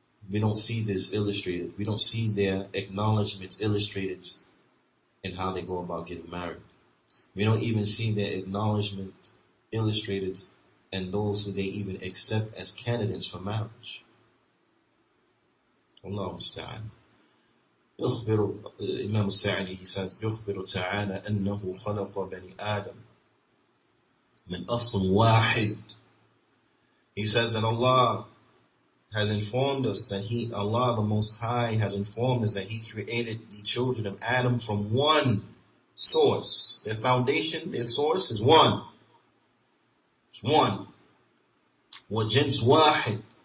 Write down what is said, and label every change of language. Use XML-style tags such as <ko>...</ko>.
<en>We don't see this illustrated. We don't see their acknowledgments illustrated in how they go about getting married. We don't even see their acknowledgement illustrated in those who they even accept as candidates for marriage.</en> <ar>Allah musta'an. يخبر Imam Sa'di,</ar> <en>he says,</en> <ar>يخبر تعالى أنه خلق بني آدم من أصل واحد.</ar> <en>He says that Allah has informed us that Allah the Most High has informed us that He created the children of Adam from one source. Their foundation, their source is one. It's one.</en> <ar>وجنس واحد.</ar>